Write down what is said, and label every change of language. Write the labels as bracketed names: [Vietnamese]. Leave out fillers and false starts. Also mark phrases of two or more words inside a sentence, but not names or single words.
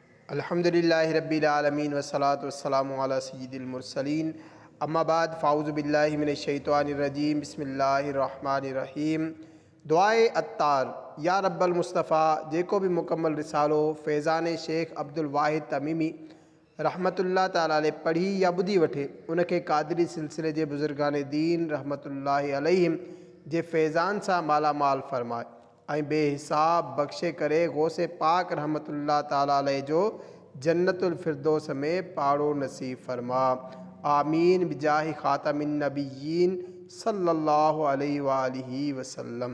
[Arabic] الحمد لله رب العالمين والصلاة والسلام على سيد المرسلين أما بعد فأعوذ بالله من الشيطان الرجيم بسم الله الرحمن الرحيم. [Sindhi] दुआए अत्तार [Arabic] يا رب المصطفى [Sindhi] जेको भी मुकम्मल रिसालो फैज़ान शेख अब्दुल वाहिद तमीमी [Arabic] رحمة الله تعالى عليه [Sindhi] पढ़ी या ॿुधी वठे उनखे क़ादरी सिलसिले जे बुज़ुर्गान दीन [Arabic] رحمة الله عليهم [Sindhi] जे फैज़ान सां मालामाल फ़रमाए ऐं बेहिसाब बख़्शे करे गौसे पाक [Arabic] رحمة الله تعالى عليه [Sindhi] जो [Arabic] جنة الفردوس [Sindhi] में पाड़ो नसीब फरमा। [Arabic] آمين بجاه خاتم النبيين صلى الله عليه وآله وسلم.